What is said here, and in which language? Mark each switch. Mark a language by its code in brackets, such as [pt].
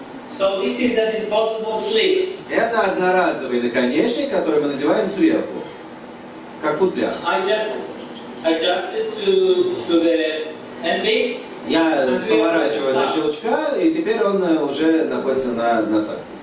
[en] So this is a disposable sleeve. [ru] Это одноразовый наконечник, который мы надеваем сверху, как футляр. [en] I just adjust it to the end base. [ru] Я поворачиваю на щелчка, и теперь он уже находится на носах.